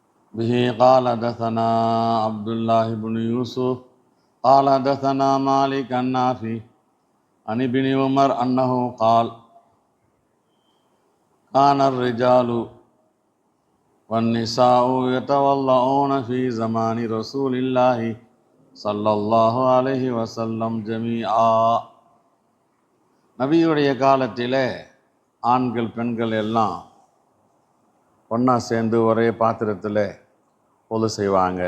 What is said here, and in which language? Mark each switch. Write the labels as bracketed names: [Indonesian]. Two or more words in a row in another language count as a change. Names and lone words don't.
[Arabic] به قال حدثنا عبد الله بن يوسف قال حدثنا مالك عن نافع عن ابن عمر أنه قال كان الرجال والنساء يتوضؤون في زمان رسول الله صلى الله عليه وسلم جميعا. [Tamil] நபியுடைய காலத்திலே ஆண்கள் பெண்கள் எல்லாம் ஒன்றா சேர்ந்து ஒரே பாத்திரத்தில் ஒது செய்வாங்க.